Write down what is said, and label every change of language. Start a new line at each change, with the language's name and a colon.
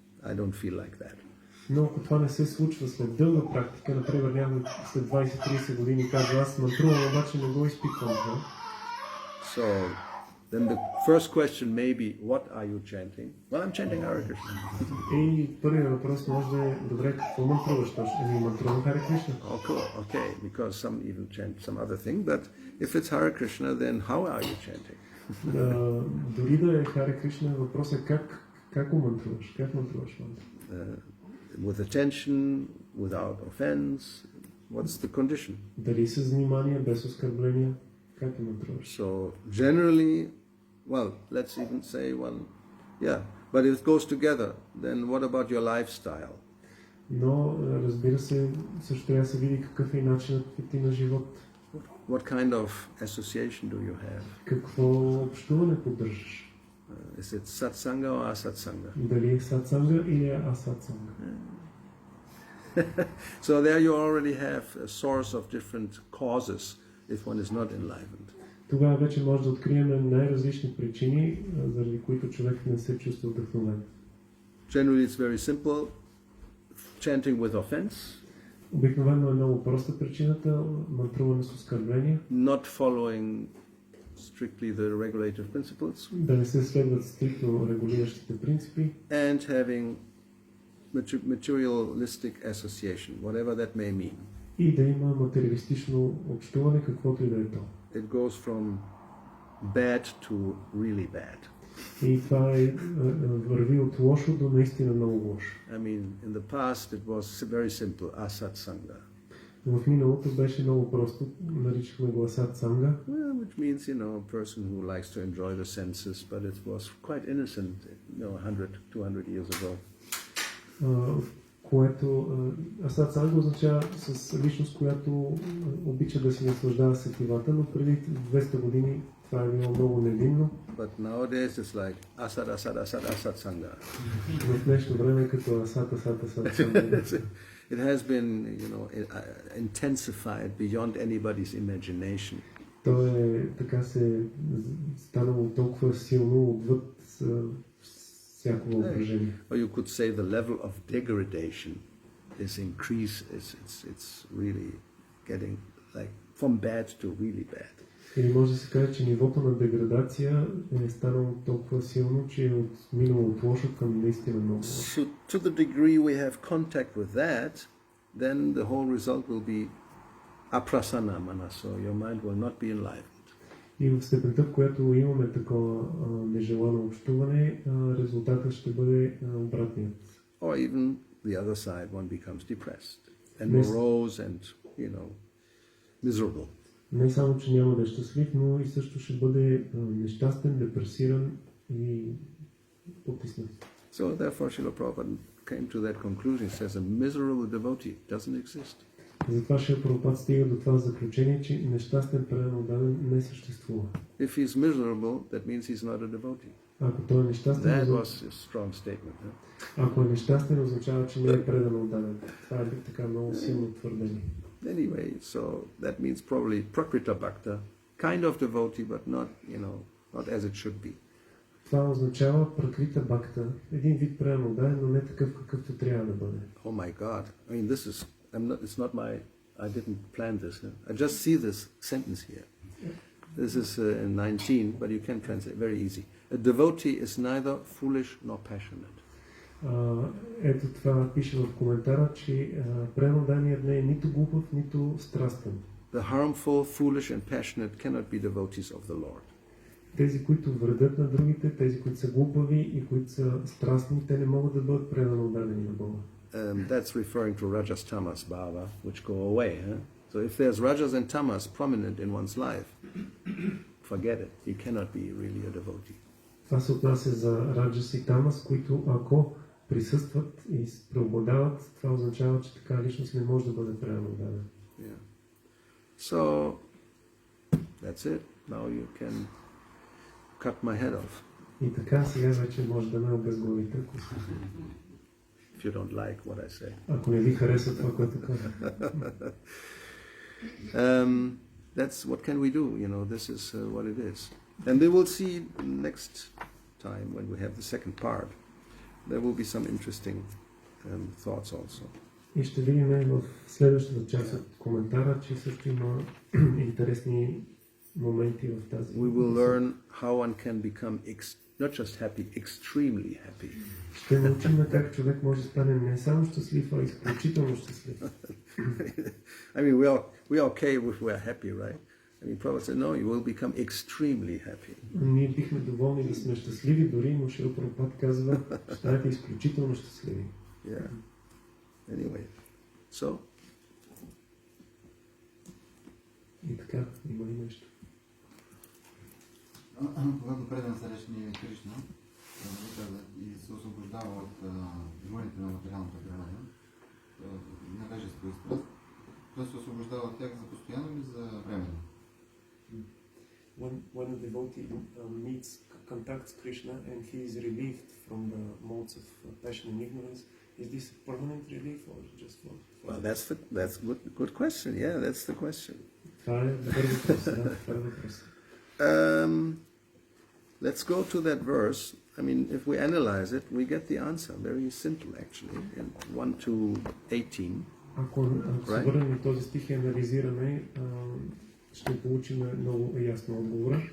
English: I don't feel like that."
Bulgarian: Но ако това не се случва след дълга практика, например някой след 20-30 години казва, аз мантрувам, обаче не го изпитвам.
English: So then the first question may be, what are you chanting? Well, I'm chanting Hare Krishna.
Bulgarian: И първият въпрос може да е, добре, какво мантруваш точно? Мантрувам Харе Кришна.
English: Oh, cool. Okay, because some even chant some other thing, but if it's Hare Krishna, then how are you chanting?
Bulgarian: Дори да е Харе Кришна, въпросът е как го мантруваш? Как мантруваш мантра?
English: With attention, without offense, what's the condition?
Bulgarian: Дали с внимание, без оскърбление? Как мантруваш?
English: So generally, well, let's even say one, yeah, but if it goes together, then what about your lifestyle?
Bulgarian: Но, разбира се, също трябва да се види какъв е начинът ти на живот.
English: What kind of association do you have?
Bulgarian: Какво общуване поддържаш?
English: Is it satsanga or asatsanga?
Bulgarian: Дали е сатсанга или е асатсанга?
English: So there you already have a source of different causes if one is not enlivened.
Bulgarian: Тогава вече може да открием най-различни причини, заради които човек не се чувства вдъхновен.
English: Generally it's very simple. Chanting with offense.
Bulgarian: Обикновено е много проста причината, мантруване с оскърбление.
English: Not following strictly the regulative principles.
Bulgarian: Да не се следват стриктно регулиращите принципи.
English: And having materialistic association, whatever that may mean.
Bulgarian: И да има материалистично общуване, каквото и да е то.
English: It goes from bad to really bad.
Bulgarian: И това върви от лошо до наистина много лошо.
English: I mean, in the past it was very simple, asatsanga.
Bulgarian: В миналото беше много просто, наричахме го асат санга,
English: which means, a person who likes to enjoy the senses, but it was quite innocent, 100, 200 years ago.
Bulgarian: Което асат санга означава с личност, която обича да си наслаждава сетивата, но преди 200 години това е било много невинно.
English: But nowadays it's like asat sangha.
Bulgarian: В днешно време е като асат санга.
English: It has been, intensified beyond anybody's imagination.
Bulgarian: То е така се станало толкова силно отвъд всяко въображение.
English: Or you could say the level of degradation is increased. It's really getting like from bad to really bad.
Bulgarian: Или може да се каже, че нивото на деградация е станало толкова силно, че е минало от лошо към наистина много лошо.
English: So to the degree we have contact with that, then the whole result will be aprasana mana, so your mind will not be enlivened.
Bulgarian: И в степента, в която имаме такова нежелано общуване, резултатът ще бъде обратният.
English: Or even the other side, one becomes depressed and morose and, miserable.
Bulgarian: Не само, че няма да е щастлив, но и също ще бъде нещастен, депресиран и потиснат.
English: So therefore Srila Prabhupada came to that conclusion. He says a miserable devotee doesn't exist.
Bulgarian: Затова Шрила Прабхупад стига до това заключение, че нещастен предан отдаден не съществува.
English: If he's miserable, that means he's not a devotee.
Bulgarian: Ако той е нещастен,
English: That was a strong statement.
Bulgarian: Ако е нещастен, означава, че не е предан отдаден. Това е така много силно твърдение.
English: Anyway, so that means probably prakrita bhakta, kind of devotee, but not, not as it should be.
Bulgarian: Това означава пракрита бхакта, един вид предан отдаден, но не такъв какъвто трябва да бъде.
English: Oh my God! I mean, this is. It's not my. I didn't plan this. I just see this sentence here. This is in 19, but you can translate very easy. A devotee is neither foolish nor passionate.
Bulgarian: Ето това пише в коментара, че преданният не е нито глупав, нито страстен.
English: The harmful, foolish and passionate cannot be devotees of the Lord.
Bulgarian: Тези, които вредят на другите, тези, които са глупави и които са страстни, те не могат да бъдат предано дадени на Бога.
English: That's referring to Rajas Tamas Bhava, which go away. So if there's Rajas and Tamas prominent in one's life, forget it. You cannot be really a devotee.
Bulgarian: Това се отнася за Раджас и Тамас, които ако присъстват и преобладават, това означава, че така личност не може да бъде предано дадена.
English: Yeah. So that's it. Now you can cut my head off.
Bulgarian: И така сега вече може да ме обезглавите.
English: If you don't like what I say.
Bulgarian: Ако не ви хареса това, което казвам.
English: That's what can we do? This is what it is. And we will see next time when we have the second part. There will be some interesting thoughts also.
Bulgarian: И ще видим в следващата част от коментара, че също има интересни моменти в тази.
English: We will learn how one can become not just happy, extremely happy.
Bulgarian: Ще научим как човек може да стане не само щастлив, а изключително щастлив.
English: I mean, we are okay if we are happy, right? I mean, Prabhupada said, no, you will become extremely happy.
Bulgarian: Ние бихме доволни да сме щастливи, дори, но Шрила Прабхупад казва, станете изключително щастливи.
English: Yeah. Anyway, so.
Bulgarian: И така, има ли нещо? Когато предан срещне Кришна и се освобождава от войните на материалната природа, невежество и страст, той се освобождава от тях за постоянно или за временно?
English: When a devotee contacts Krishna and he is relieved from the modes of passion and ignorance, is this a permanent relief or just for? Well, that's good question. Yeah, that's the question.
Bulgarian: Това е добър въпрос. Да, това е въпрос.
English: Let's go to that verse. I mean, if we analyze it, we get the answer. Very simple, actually, in 1 to 18.
Bulgarian: Ако се върнем на този стих и анализираме, ще получим много ясно отговора.